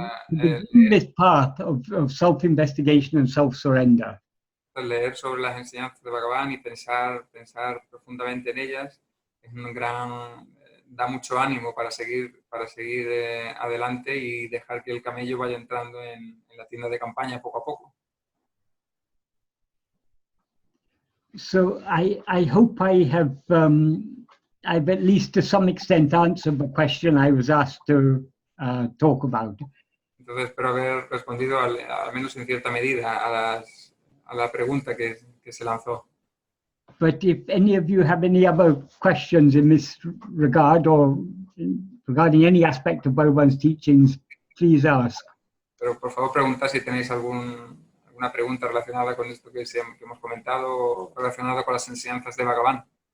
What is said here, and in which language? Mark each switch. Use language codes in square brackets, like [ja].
[en] begin this path of self-investigation and self-surrender. [es] Leer sobre las enseñanzas de Bhagavan y pensar profundamente en ellas es da mucho ánimo para seguir adelante y dejar que el camello vaya entrando en la tienda de campaña poco a poco. [en] So I hope I've at least to some extent answered the question I was asked to talk about. [es] Entonces espero haber respondido al menos en cierta medida a la pregunta que se lanzó. [en] But if any of you have any other questions in this regard or regarding any aspect of Bhagavan's teachings, please ask. [es] Pero por favor preguntad si tenéis alguna pregunta relacionada con esto que hemos comentado o relacionada con las enseñanzas de Bhagavan.